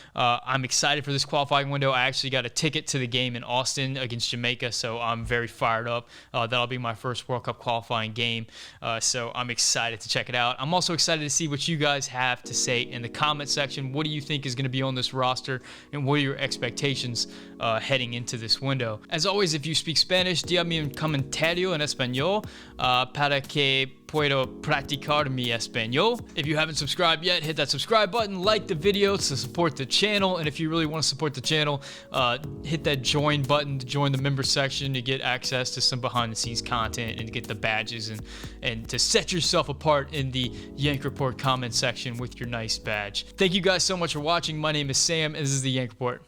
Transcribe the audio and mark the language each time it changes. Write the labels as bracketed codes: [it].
[en] I'm excited for this qualifying window. I actually got a ticket to the game in Austin against Jamaica, so I'm very fired up. That'll be my first World Cup qualifying game, so I'm excited to check it out. I'm also excited to see what you guys have to say in the comment section. What do you think is going to be on this roster, and what are your expectations heading into this window? As always, if you speak Spanish, [es] dígame un comentario en español para que puedo practicar mi español. [en] If you haven't subscribed yet, hit that subscribe button, like the video to support the channel, and if you really want to support the channel, hit that join button to join the member section to get access to some behind the scenes content and to get the badges and to set yourself apart in the Yank Report comment section with your nice badge. Thank you guys so much for watching. My name is Sam, and this is the Yank Report.